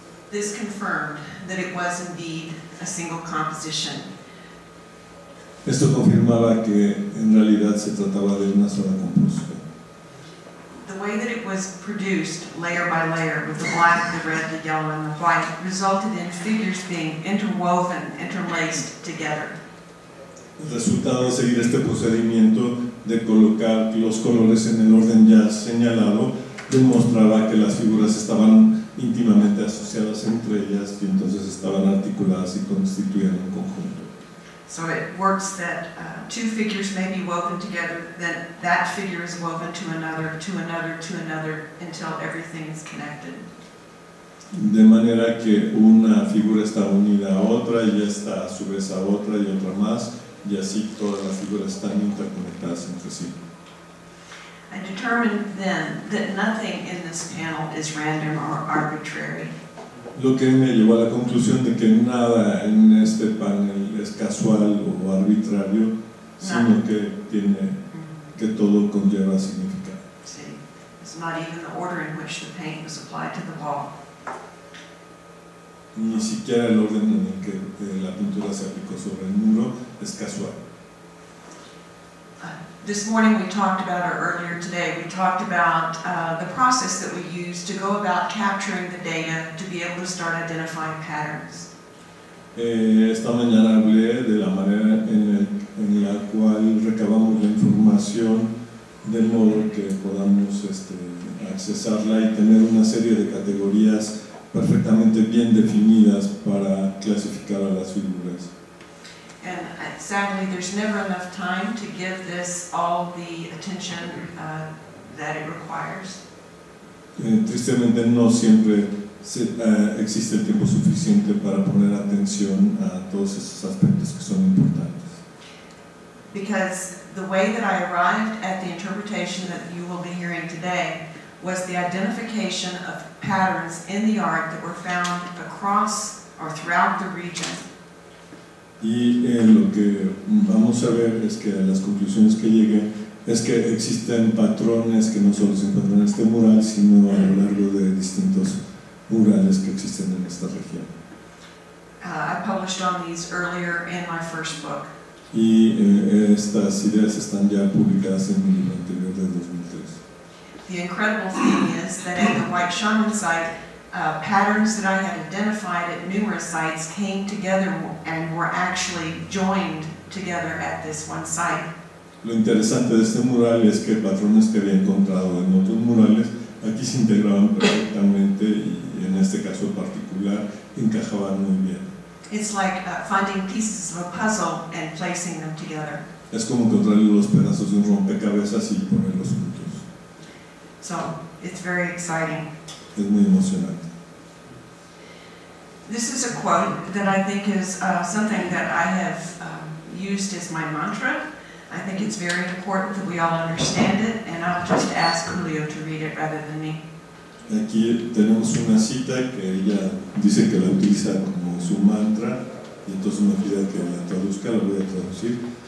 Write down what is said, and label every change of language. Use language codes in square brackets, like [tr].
[en] This confirmed that it was indeed a single composition. [es] Esto confirmaba que en realidad se trataba de una sola composición. [en] The way that it was produced, layer by layer, with the black, the red, the yellow, and the white, resulted in figures being interwoven, interlaced together. [es] El resultado de seguir este procedimiento de colocar los colores en el orden ya señalado demostraba que las figuras estaban íntimamente asociadas entre ellas y entonces estaban articuladas y constituían un conjunto. [en] So it works that two figures may be woven together, then that figure is woven to another, to another, to another, until everything is connected. [es] De manera que una figura está unida a otra y esta a su vez a otra y otra más, y así todas las figuras están interconectadas entre sí. [en] I determined then that nothing in this panel is random or arbitrary. [es] Lo que me llevó a la conclusión de que nada en este panel es casual o arbitrario, sino que todo conlleva significado. [en] See, it's not even the order in which the paint was applied to the wall. [es] Ni siquiera el orden en el que la pintura se aplicó sobre el muro es casual. [en] This morning we talked about, or earlier today, we talked about the process that we use to go about capturing the data to be able to start identifying patterns. [es] Esta mañana hablé de la manera en la cual recabamos la información de modo que podamos accesarla y tener una serie de categorías perfectamente bien definidas para clasificar a las figuras. [en] And sadly, there's never enough time to give this all the attention that it requires. [es] Tristemente no siempre existe el tiempo suficiente para poner atención a todos esos aspectos que son importantes. [en] Because the way that I arrived at the interpretation that you will be hearing today was the identification of patterns in the art that were found across or throughout the region. [es] Y lo que vamos a ver es que las conclusiones que llegué es que existen patrones que no solo se encuentran en este mural, sino a lo largo de distintos murales que existen en esta región. [en] I published on these earlier in my first book. [es] Y estas ideas están ya publicadas en mi libro anterior de 2003. [en] The incredible thing is that at the White Shaman site, patterns that I had identified at numerous sites came together and were actually joined together at this one site. [es] Lo interesante de este mural es que patrones que había encontrado en otros murales aquí se integraban perfectamente y en este caso particular encajaban muy bien. [en] It's like finding pieces of a puzzle and placing them together. [es] Es como encontrar los pedazos de un rompecabezas y ponerlos juntos. [en] So it's very exciting. [es] Es muy emocionante. [en] This is a quote that I think is something that I have used as my mantra. I think it's very important that we all understand it, and I'll just ask Julio to read it rather than me. [es] Aquí tenemos una cita que ella dice que la utiliza como su mantra, y entonces me pide que la traduzca, la voy a traducir.